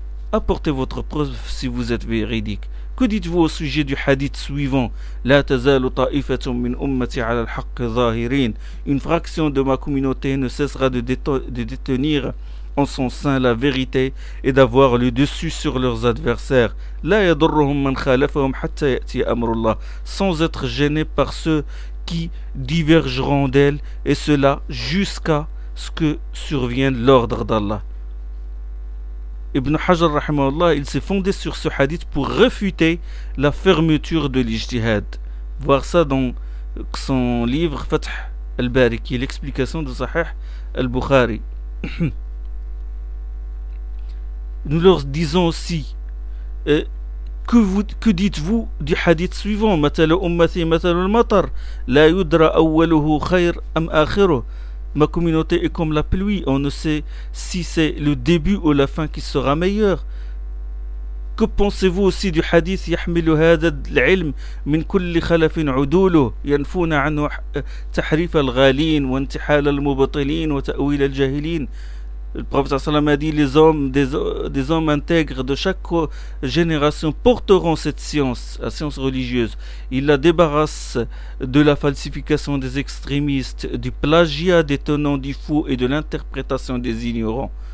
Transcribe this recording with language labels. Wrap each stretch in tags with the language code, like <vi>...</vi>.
<fr>Apportez votre preuve si vous êtes véridique. Que dites-vous au sujet du hadith suivant?</fr> <ar>لَا تَزَالُ طَائِفَةٌ مِّنْ أُمَّتِي عَلَى الْحَقِّ ظَاهِرِينَ.</ar> <fr>Une fraction de ma communauté ne cessera de détenir en son sein la vérité et d'avoir le dessus sur leurs adversaires.</fr> <ar>لا يضرهم من خالفهم حتى يأتي أمر الله.</ar> <fr>Sans être gêné par ceux qui divergeront d'elle, et cela jusqu'à ce que survienne l'ordre d'Allah. Ibn Hajar, rahimahullah, il s'est fondé sur ce hadith pour réfuter la fermeture de l'ijtihad. Voir ça dans son livre Fath al-Bari, qui est l'explication de Sahih al-Bukhari. Nous leur disons aussi, que dites-vous du hadith suivant?</fr> <ar>مثل أمتي مثل المطر لا يدرى أوله خير أم آخره.</ar> <fr>Ma communauté est comme la pluie, on ne sait si c'est le début ou la fin qui sera meilleur. Que pensez-vous aussi du hadith</fr> <ar>يحمل هذا العلم من كل خلف عدوله ينفون عنه تحريف الغالين وانتحال المبطلين وتأويل الجاهلين.</ar> <fr>Le prophète sallam a dit, les hommes, des hommes intègres de chaque génération porteront cette science, la science religieuse. Ils la débarrassent de la falsification des extrémistes, du plagiat des tenants du faux et de l'interprétation des ignorants.</fr>